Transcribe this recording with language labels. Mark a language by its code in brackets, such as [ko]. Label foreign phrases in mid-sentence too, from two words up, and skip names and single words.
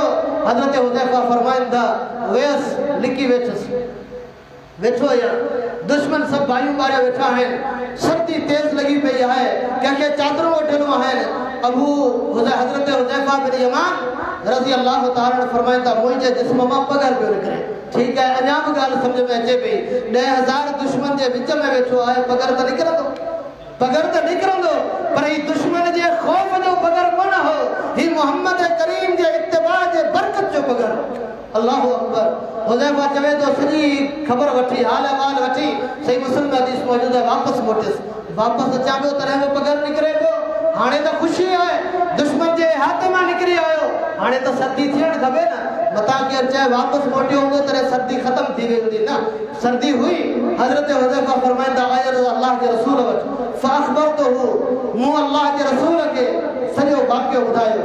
[sd] हज़रत हुज़ैफ़ा फरमाईंदा वेस लिकी वेठुसि, वेठो या दुश्मन सब भाइयों ॿार वेठा आहिनि, सर्दी तेज़ लगी पई आहे, कंहिंखे चादरूं वठिणियूं आहिनि। अबू हज़रत हुज़ैफ़ा बिन यमान [ar] رضي الله تعالى [sd] फरमाईंदा मुंहिंजे जिस्म मां पघर पियो निकिरे। ठीक है, अञा बि ॻाल्हि सम्झ में अचे पई, 10,000 दुश्मन जे विच में वेठो आहे, पघर त निकिरंदो, पघर त निकिरंदो, पर ही दुश्मन जे ख़ौफ़ जो पघर कोन हो, ही मोहम्मद करीम जे इत्तिबा जे बरकत जो पघर। [ar] الله أكبر. [sd] हुज़ैफ़ा चवे तो सॼी ख़बर वठी, हाल अहवाल वठी, [ur] صحیح مسلم میں حدیث موجود ہے, [sd] वापस मोटियसि, वापस अचां पियो तॾहिं बि पघर निकिरे पियो। हाणे त ख़ुशी आहे, दुश्मन जे हथ मां निकिरी आयो, हाणे त सर्दी थियणु खपे न। मतां केरु चए वापसि मोटियो हूंदो तॾहिं सर्दी ख़तम थी वई हूंदी, न सर्दी हुई। हज़रत हुज़ैफ़ा फरमाईंदा आयल अल्लाह जे रसूल वटि फ़अख़बरतहु, मूं अल्लाह जे रसूल खे सॼो वाक़ियो ॿुधायो।